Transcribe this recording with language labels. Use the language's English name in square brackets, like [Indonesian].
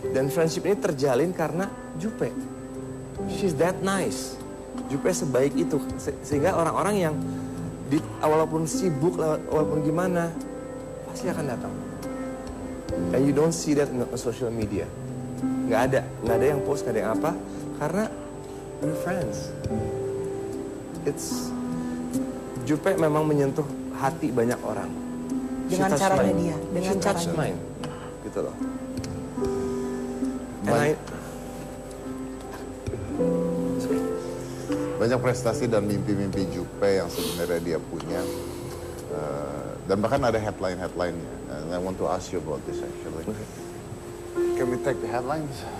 [Indonesian] Dan friendship ini terjalin karena Jupe. [English] She's that nice. [Indonesian] Jupe sebaik itu. Sehingga orang-orang yang walaupun sibuk, walaupun gimana, pasti akan datang. [English] And you don't see that in social media. [Indonesian] Nggak ada yang post, nggak ada yang apa. Karena [English] we're friends. [Indonesian] Jupe memang menyentuh hati banyak orang. Dengan caranya dia. Dengan [English] She touched [Indonesian] caranya. [English] mine. [Indonesian] Gitu loh. Banyak prestasi dan mimpi-mimpi Jupe yang sebenarnya dia punya. Dan bahkan ada headline-headline-nya. [English] And I want to ask you about this actually. Can we take the headlines?